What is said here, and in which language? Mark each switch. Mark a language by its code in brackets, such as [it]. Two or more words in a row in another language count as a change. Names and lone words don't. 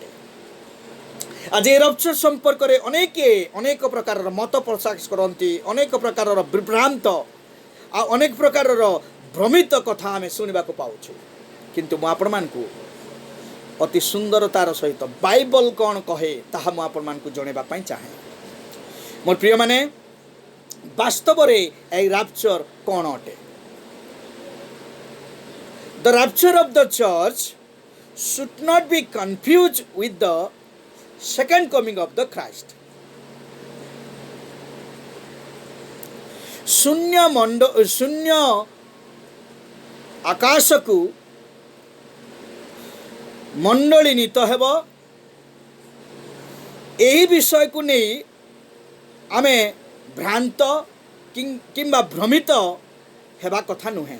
[or] ଆଜି ଏହି ରେପ୍ଚର ସମ୍ପର୍କରେ ଅନେକ ପ୍ରକାରର ମତ ପ୍ରକାଶ କରନ୍ତି, ଅନେକ ପ୍ରକାରର ବିଭ୍ରାନ୍ତ ଆଉ ଅନେକ ପ୍ରକାରର ଭ୍ରମିତ କଥା ଆମେ ଶୁଣିବାକୁ ପାଉଛୁ। କିନ୍ତୁ ମୁଁ ଆପଣମାନଙ୍କୁ ଅତି ସୁନ୍ଦରତାର ସହିତ ବାଇବଲ କ'ଣ କହେ ତାହା ମୁଁ ଆପଣମାନଙ୍କୁ ଜଣାଇବା ପାଇଁ ଚାହେଁ। ମୋର ପ୍ରିୟମାନେ, ବାସ୍ତବରେ ଏହି ରାପ୍ଚର କ'ଣ ଅଟେ? [en] The rapture of the church should not be confused with the second coming of the Christ. [or] ଶୂନ୍ୟ ଆକାଶକୁ ମଣ୍ଡଳୀ ନୀତ ହେବ, ଏହି ବିଷୟକୁ ନେଇ ଆମେ ଭ୍ରାନ୍ତ କିମ୍ବା ଭ୍ରମିତ ହେବା କଥା ନୁହେଁ।